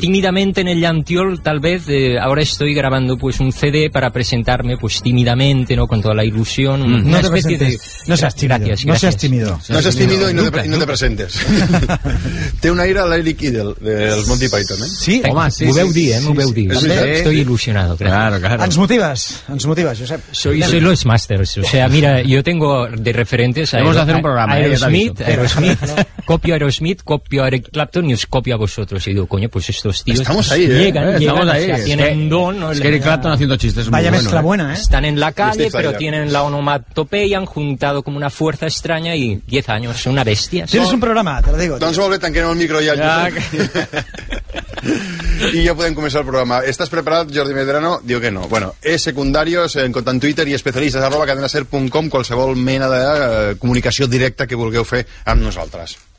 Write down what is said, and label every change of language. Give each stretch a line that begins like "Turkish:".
Spanish: Tímidamente en el Llantiol, tal vez. Ahora estoy grabando pues un CD para presentarme pues tímidamente, ¿no? Con toda la ilusión. No te presentes. No seas tímido. Gracias, gracias. No seas tímido. No seas tímido y no te presentes.
Catalan: Té un aire a l'Eric Idel, dels Monty Python, ¿eh? Sí, home, sí. M'ho veu dir, eh? M'ho veu dir.
Spanish: Estoy ilusionado, creo. Claro, claro.
Catalan: Ens motives, Josep.
Spanish: Soy los masters. O sea, mira, yo tengo de referentes a... Vamos a hacer un programa. Aerosmith, ¿no? Copio a Aerosmith, copio a Eric Clapton y os copio a vosotros. Y digo, coño, pues estos tíos estamos ahí, llegan, ¿eh? Llegan, estamos ahí. O sea, tienen un don. ¿No? Es que Eric Clapton haciendo chistes. Vaya muy mezcla bueno, buena, ¿eh? Están en la calle, pero tienen la onomatopeya, han juntado como una fuerza extraña y 10 años, son una bestia. Tienes un programa, te lo digo.
Catalan: Doncs molt bé, tanquem el micro ja. I ja podem començar el programa. ¿Estás preparat, Jordi Medrano? Diu que no. Bueno, és secundari, en compte en Twitter i especialistes, @cadenaser.com, qualsevol mena de comunicació directa que vulgueu fer amb nosaltres.